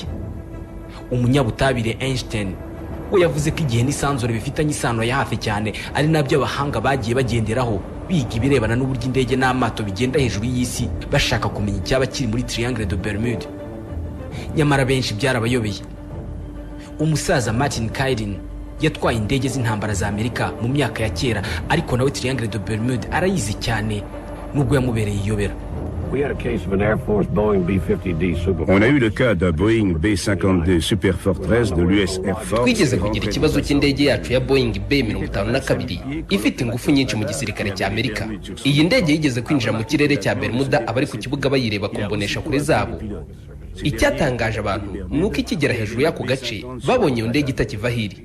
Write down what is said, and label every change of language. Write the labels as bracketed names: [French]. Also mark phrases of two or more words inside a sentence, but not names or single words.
[Kinyarwanda] Umunyabutabire Einstein we yavuze ko igihe n'isanzure bifitanye isano ya hafi cyane ari nabyo abahanga bagiye bagenderaho biga ibirebana n'uburyo indege n'amato bigenda hejuru y'isi bashaka kumenya icyaba kiri muri Triangle de Bermude. Nyamara benshi byarabayobeye. Umusaza Martin Kairin yatwaye indege z'intambara za Amerika mu myaka ya kera ariko nawe Triangle de Bermude arayizi cyane nubwo yamubereye iyobera. [French] On a eu le cas d'un Boeing B-52 Super Fortress de l'US Air Force. [Kinyarwanda] twigeze kugira ikibazo cy'indege yacu ya Boeing B52 ifite ingufu nyinshi mu gisirikare cya Amerika. Iyi ndege yigeze kwinjira mu kirere cya Bermuda, abari ku kibuga bayireba ku mbonesha kure zabo. Icyatangaje abantu ni uko ikigera hejuru y'ako gace babonye iyo ndege itakiva hiri.